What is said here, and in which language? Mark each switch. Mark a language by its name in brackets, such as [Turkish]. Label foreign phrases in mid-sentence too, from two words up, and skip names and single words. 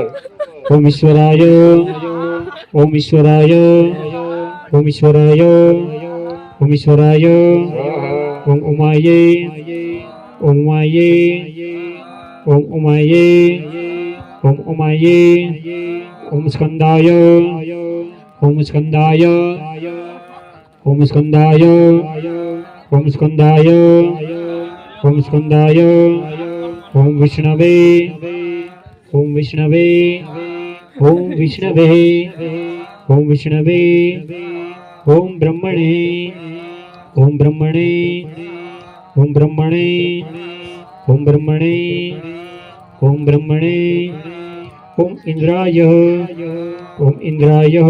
[Sanskrit] ઓમ ઈશ્વરાય ઓમ ઈશ્વરાય ઓમ ઈશ્વરાય ઓમ ઈશ્વરાય ઓમ ઉમાયે ઓમ ઉમાયે ઓમ ઉમાયે ઓમ ઉમાયે ઓમ સ્કંદાય ઓમ સ્કંદાય ओम स्कंदाय ओम स्कंदाय ओम स्कंदाय ओम विष्णवे ओम विष्णवे ओम विष्णवे ओम विष्णवे ओम ब्रह्मणे ओम ब्रह्मणे ओम ब्रह्मणे ओम ब्रह्मणे ओम ब्रह्मणे ओम इंद्राय ओम इंद्राय